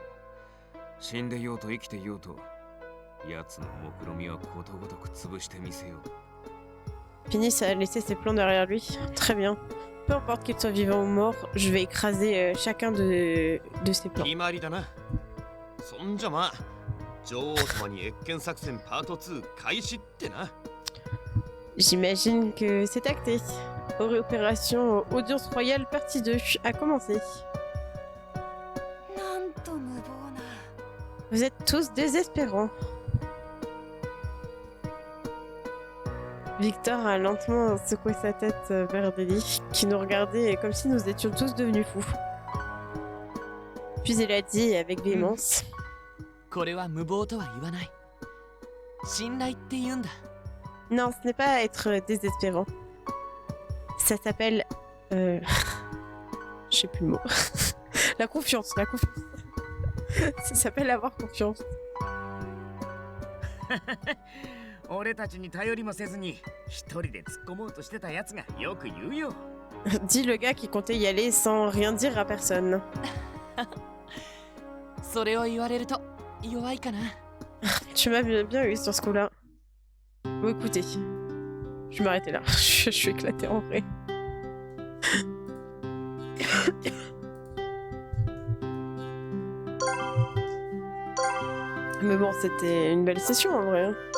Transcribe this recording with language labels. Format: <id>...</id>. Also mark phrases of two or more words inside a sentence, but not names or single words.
<ja>死んでいようと生きていようと奴の目論みはことごとく潰してみせよう。</ja> <fr>Finis a laissé ses plans derrière lui. Très bien. Peu importe qu'il soit vivant ou mort, je vais écraser chacun de ses plans.</fr> <ja>決まりだな。そんじゃまあ女王様に謁見作戦パート2開始ってな。</ja> <fr>J'imagine que c'est acté. Opération Audience Royale partie 2 a commencé.</fr> <ja>なんと無謀な。</ja> <fr>Vous êtes tous désespérants. Victor a lentement secoué sa tête vers Deli, qui nous regardait comme si nous étions tous devenus fous. Puis il a dit avec véhémence.</fr> <ja>これは無謀とは言わない。信頼って言うんだ。</ja> <fr>Non, ce n'est pas être désespérant. Ça s'appelle... Je sais plus le mot. La confiance. Ça s'appelle avoir confiance.</fr> <ja>俺たちに頼りもせずに一人で突っ込もうとしてたやつがよく言うよ。</ja> <fr>Dit le gars qui comptait y aller sans rien dire à personne.</fr> <ja>それを言われると弱いかな。</ja> <fr>Tu m'as bien eu sur ce coup-là. Bon, écoutez, je vais m'arrêter là. Je suis éclatée en vrai. Mais bon, c'était une belle session en vrai.</fr>